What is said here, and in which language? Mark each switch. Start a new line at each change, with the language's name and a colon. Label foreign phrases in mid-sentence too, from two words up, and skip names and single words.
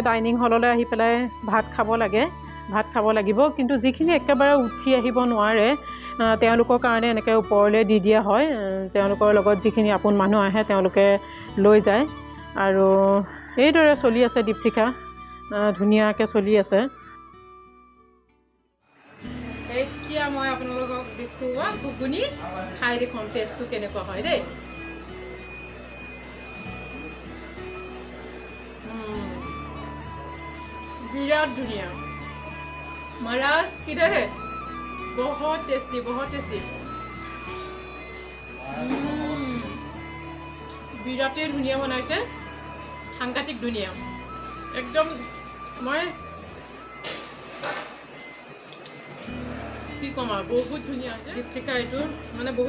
Assamese: ডাইনিং হললৈ আহি পেলাই ভাত খাব লাগিব কিন্তু যিখিনি একেবাৰে উঠি আহিব নোৱাৰে তেওঁলোকৰ কাৰণে এনেকৈ ওপৰলৈ দি দিয়া হয় তেওঁলোকৰ লগত যিখিনি আপোন মানুহ আহে তেওঁলোকে লৈ যায় আৰু এইদৰে চলি আছে দীপশিখা ধুনীয়াকৈ চলি আছে এতিয়া মই আপোনালোকক দেখুওৱা ঘুগুনি খাই দেখুৱাম টেষ্টটো কেনেকুৱা হয় দেই বিৰাট ধুনীয়া
Hindi: महाराज किधर है बहुत टेस्टी
Assamese: বিৰাটেই ধুনীয়া বনাইছে সাংঘাতিক ধুনীয়া একদম মই কি ক'ম আৰু বহুত ধুনীয়া দীপশিখা এইটো মানে বহুত